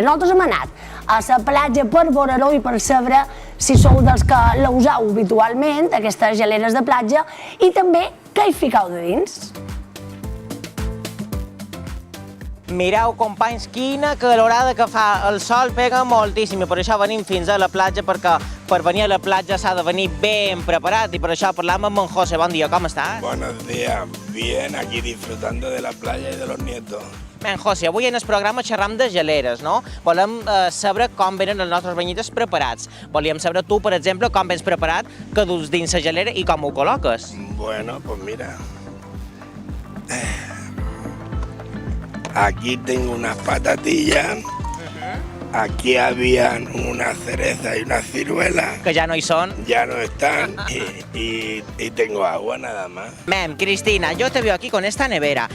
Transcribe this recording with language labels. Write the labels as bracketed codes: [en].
[ca] Nosaltres hem anat a la platja per veure-ho i per saber si sou dels que la useu habitualment, aquestes geleres de platja, i també què hi ficau de dins. Mireu, companys, quina calorada que fa. El sol pega moltíssim i per això venim fins a la platja, perquè per venir a la platja s'ha de venir ben preparat i per això parlam amb en José. Bon dia, com estàs? [es] Buenos días, bien, aquí disfrutando de la playa y de los nietos. [ca] Ben, José, avui en el programa xerram de geleres, no? Volem saber com venen els nostres banyites preparats. Volíem saber tu, per exemple, com vens preparat, què dus dins la gelera i com ho col·loques. [es] Bueno, pues mira. Aquí tengo unas patatillas, aquí habían una cereza y una ciruela. [ca] Que ja no hi són. [es] Ya no están y tengo agua nada más. Mem, Cristina, yo te veo aquí con esta nevera.